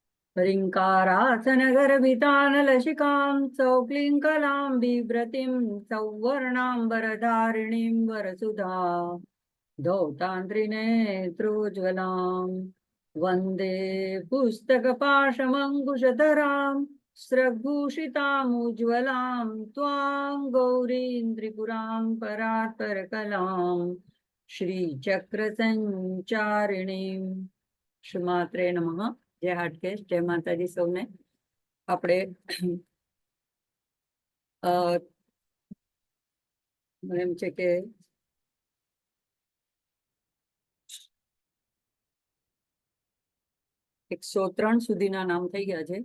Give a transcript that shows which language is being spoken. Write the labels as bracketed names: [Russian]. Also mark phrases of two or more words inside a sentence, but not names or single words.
[Sanskrit] ह्रीङ्कारासनगर्भितानलशिखां सौक्लीङ्कलां बिभ्रतीं सौवर्णाम्बरधारिणीं वरसुधा धौतान्त्रिनेत्रोज्ज्वलां वन्दे पुस्तकपाशमङ्कुशधरां स्रग्भूषितामुज्ज्वलां त्वां गौरीं त्रिपुरां परात्परकलां श्रीचक्रसञ्चारिणीं। श्रीमात्रे नमः। [Gujarati] જય હાટકેશ, જય માતાજી સૌને। આપણે એમ છે કે 103 સુધીના નામ થઈ ગયા છે.